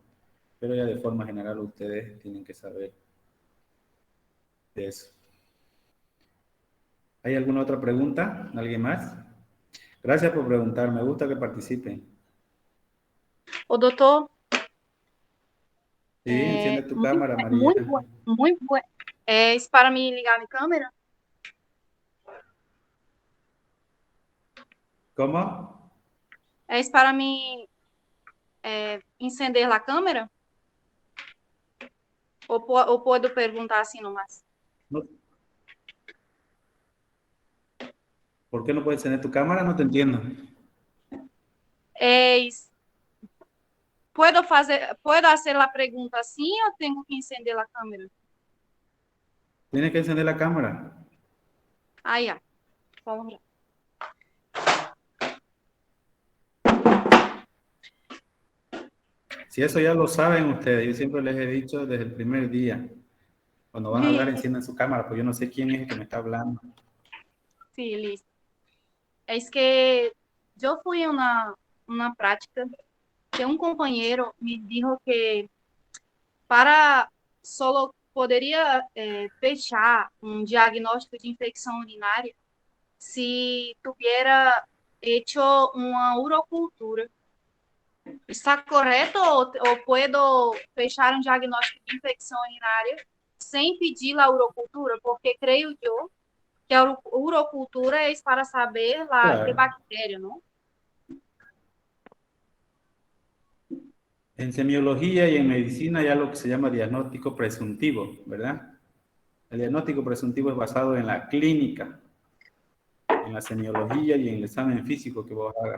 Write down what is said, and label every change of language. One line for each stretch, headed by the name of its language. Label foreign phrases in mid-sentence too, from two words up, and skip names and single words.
Spanish: Pero ya de forma general ustedes tienen que saber de eso. ¿Hay alguna otra pregunta? ¿Alguien más? Gracias por preguntar, me gusta que participen.
Portuguese: Ô, doutor,
Spanish: Sí, enciende tu
Portuguese: muito,
Spanish: cámara, María.
Portuguese: muito, muito, isso para me ligar minha câmera?
Spanish: ¿Cómo?
Portuguese: É isso para me encender a câmera? Ou pode perguntar assim nomás?
Spanish: No. ¿Por qué no puedes encender tu cámara? No te entiendo.
Portuguese: Puedo fazer a pergunta assim ou tenho que encender a câmera?
Spanish: Tienes que encender la cámara.
Portuguese: Ah, já. Vamos lá.
Spanish: Si eso ya lo saben ustedes, yo siempre les he dicho desde el primer día, cuando van a hablar, enciendan su cámara, porque yo no sé quién es el que me está hablando. Sí, listo. Es que yo fui a una práctica que un compañero me dijo que para solo
Portuguese: poderia fechar um diagnóstico de infecção urinária
Spanish: se tuviera hecho
Portuguese: uma urocultura. Está correto ou puedo fechar um diagnóstico de infecção urinária sem pedir a urocultura? Porque creio eu que a urocultura é para saber de
Spanish: Claro.
Portuguese: bactéria, não?
Spanish: En semiología y en medicina hay algo que se llama diagnóstico presuntivo, ¿verdad? El diagnóstico presuntivo es basado en la clínica, en la semiología y en el examen físico que vos hagas.